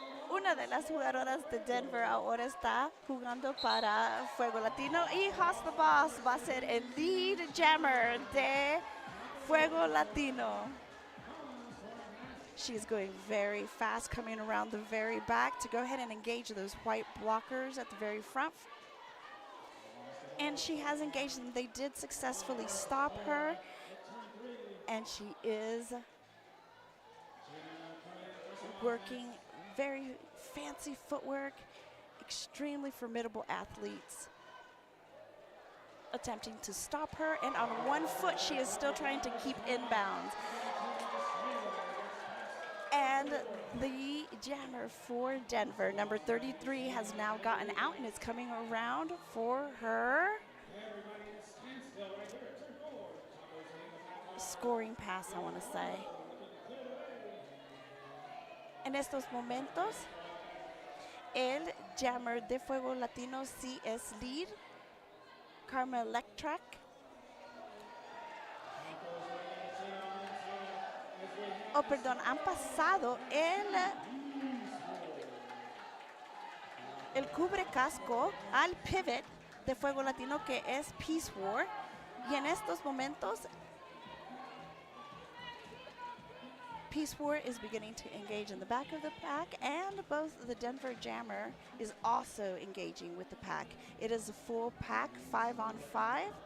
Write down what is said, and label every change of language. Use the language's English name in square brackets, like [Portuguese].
[Spanish] Una de las jugadoras de Denver ahora está jugando para Fuego Latino y Haas the Boss va a ser el lead jammer de Fuego Latino. [English] She's going very fast, coming around the very back to go ahead and engage those white blockers at the very front. And she has engaged them. They did successfully stop her. And she is working very fancy footwork, extremely formidable athletes attempting to stop her. And on one foot, she is still trying to keep inbounds. And the jammer for Denver, number 33, has now gotten out and is coming around for her scoring pass, I want to say. [Spanish] En estos momentos, el jammer de Fuego Latino sí es lead, Karma Electrac. Oh, perdón, han pasado el cubre casco al pivot de Fuego Latino, que es Peace War. Y en estos momentos, [English] Peace War is beginning to engage in the back of the pack, and both the Denver jammer is also engaging with the pack. It is a full pack, 5-on-5.